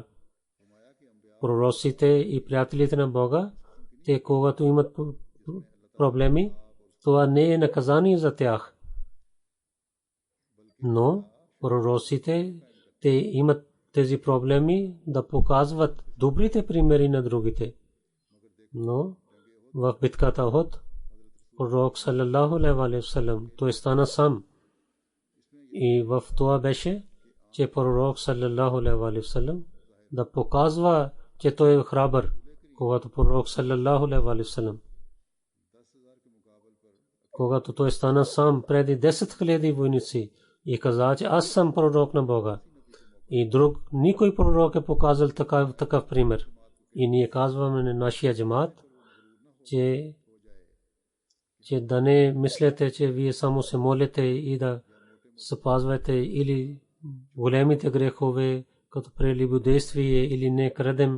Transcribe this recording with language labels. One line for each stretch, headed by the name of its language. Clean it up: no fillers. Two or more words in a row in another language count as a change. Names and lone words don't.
Bulgarian: Пророците и приятелите на Бога, те когато имат проблеми, това не е наказание за тях. Но пророците, те имат тези проблеми да показват добрите примери на другите. Но в битката Ухуд,
Arabic: пророк صلى الله عليه وسلم,
Bulgarian: той стана сам. И в това беше, че пророк
Arabic: صلى الله عليه وسلم
Bulgarian: да показва, че той е храбър. Когато пророк
Arabic: صلى الله عليه وسلم,
Bulgarian: когато той стана сам преди 10 000 войници и каза, че аз съм пророк на Бога. И никой пророк е показал такъв пример. И ние казваме на нашия джамат, че да не мислете, че вие само се молите и да спазвате или големите грехове, като прелюбодействие или не крадем.